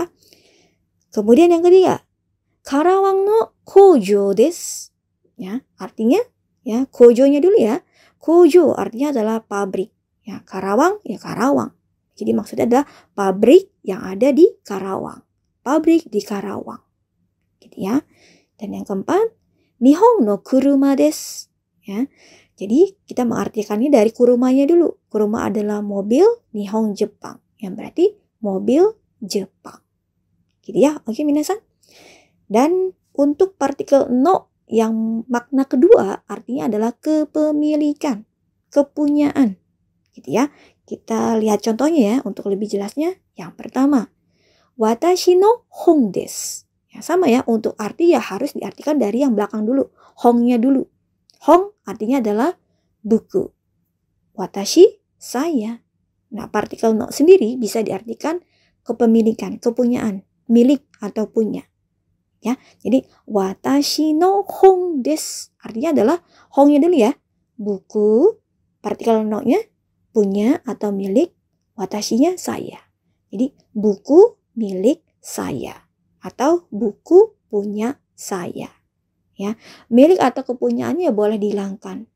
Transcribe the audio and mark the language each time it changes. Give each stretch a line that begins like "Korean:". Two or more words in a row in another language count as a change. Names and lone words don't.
Indonesian: Kemudian yang ketiga,
Japanese: カラワンの工場です.
Indonesian: Ya, artinya ya kojonya dulu ya. Kojo artinya adalah pabrik. Ya, Karawang ya Karawang. Jadi maksudnya adalah pabrik yang ada di Karawang. Pabrik di Karawang. Gitu ya. Dan yang keempat,
Japanese: 日本の車です.
Indonesian: Ya. Jadi kita mengartikannya dari kurumanya dulu. Kuruma adalah mobil, Nihon Jepang. Yang berarti mobil Jepang. Gitu ya. Oke minasan. Dan untuk partikel no yang makna kedua artinya adalah kepemilikan, kepunyaan. Gitu ya. Kita lihat contohnya ya untuk lebih jelasnya. Yang pertama,
Japanese: 私の本です.
Indonesian: Ya, sama ya, untuk arti ya harus diartikan dari yang belakang dulu. Hongnya dulu. Hong artinya adalah buku. Watashi, saya. Nah, partikel no sendiri bisa diartikan kepemilikan, kepunyaan, milik atau punya. Ya, jadi
Japanese: 私の本です
Indonesian: artinya adalah hongnya dulu ya. Buku, partikel no-nya punya atau milik, watashinya saya. Jadi buku milik saya atau buku punya saya. Ya, milik atau kepunyaannya boleh dihilangkan.